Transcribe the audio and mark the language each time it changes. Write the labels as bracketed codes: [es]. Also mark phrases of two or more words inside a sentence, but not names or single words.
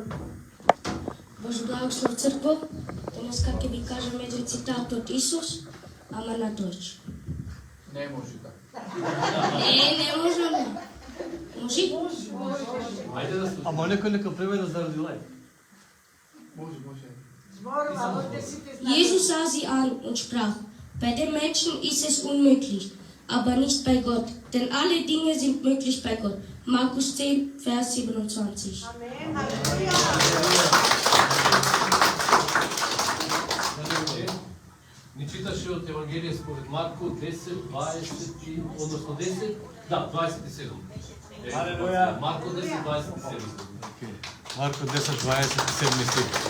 [mk] Божи благослов цркво, денеска ќе ви кажам еден цитат од Исус, ама на дојче. Не може така. Не можеме. Може? Ајде да слушнеме. Ама некој нека преведе заради лај. Може, може. [de] Jesus sah sie an und sprach, bei den Menschen ist es unmöglich, aber nicht bei Gott, denn alle Dinge sind möglich bei Gott. Markus 10, Vers 27. [mk] Ни читаше од Евангелие според Марко 10, 20, односно 10, да, 27. Алелуја. Марко 10, 27. Марко 10, 27 стих.